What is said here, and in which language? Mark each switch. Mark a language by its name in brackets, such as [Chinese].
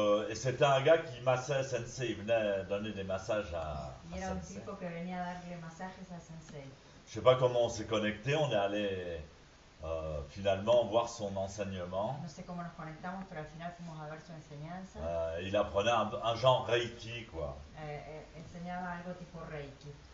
[French] Et c'était un gars qui massait Sensei, il venait donner des massages à [Spanish] Y era un [French] Sensei. [Spanish] tipo que venía a darle masajes a Sensei. [French] Je sais pas comment on s'est connecté, on est allé finalement voir son enseignement. [Spanish] No sé cómo nos conectamos, pero al final fuimos a ver su enseñanza. [French] Il apprenait un genre Reiki, quoi. [Spanish] Enseñaba algo tipo Reiki.